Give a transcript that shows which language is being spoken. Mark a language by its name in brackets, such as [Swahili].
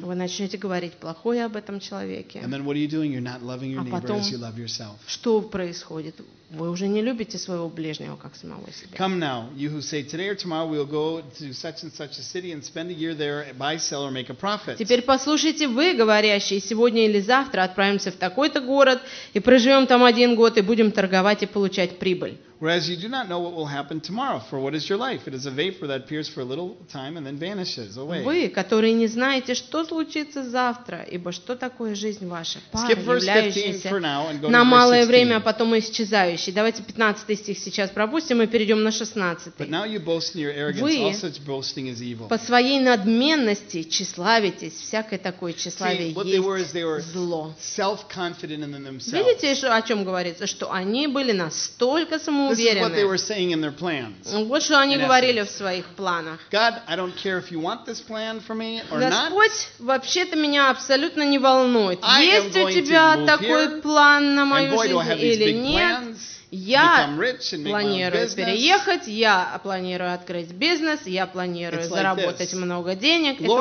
[Russian] Вы начнете говорить плохое об этом человеке. [English] And then what are you doing? You're not loving your neighbor as you love yourself. [Russian] Что происходит? Вы уже не любите своего ближнего, как самого себя. [English] Come now, you who say today or tomorrow we'll go to such and such a city and spend a year there, buy, sell, or make a profit. [Russian] Теперь послушайте вы, говорящие, сегодня или завтра отправимся в такой-то город и проживем там один год и будем торговать и получать прибыль. [English] Whereas you do not know what will happen tomorrow, for what is your life? It is a vapor that appears for a little time and then vanishes away. [Russian] Вы, которые не знаете, что случится завтра, ибо что такое жизнь ваша? Пара, являющаяся на малое время, а потом исчезающая. Давайте 15 стих сейчас пропустим и перейдем на 16. [English] But now you boast in your arrogance, all such boasting is evil. [Russian] По своей надменности тщеславитесь, всякое такое тщеславие есть зло. [English] What they were is they were self-confident in themselves. [Russian] Видите, о чем говорится, что они были настолько самоуверенны. [English] This is what they were saying in their plans. [Russian] Вот что они говорили в своих планах. [English] God, I don't care if you want this plan for me or not. [Russian] Господь, вообще-то меня абсолютно не волнует. Есть у тебя такой план на мою жизнь или нет? Я планирую переехать, я планирую открыть бизнес, я планирую заработать много денег.